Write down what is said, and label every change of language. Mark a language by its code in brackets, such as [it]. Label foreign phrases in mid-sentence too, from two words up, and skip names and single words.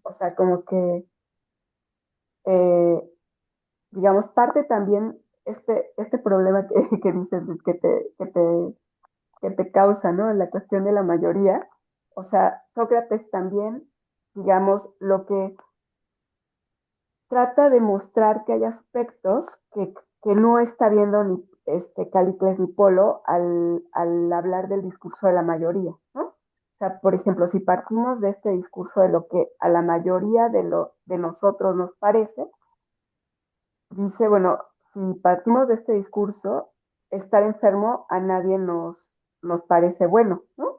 [es] O sea, como que, eh, digamos, parte también este problema que dices, que te causa, ¿no? La cuestión de la mayoría. O sea, Sócrates también, digamos, lo que trata de mostrar que hay aspectos que no está viendo ni Callicles ni Polo al hablar del discurso de la mayoría, ¿no? O sea, por ejemplo, si partimos de este discurso de lo que a la mayoría de nosotros nos parece, dice, bueno, si partimos de este discurso, estar enfermo a nadie nos parece bueno, ¿no?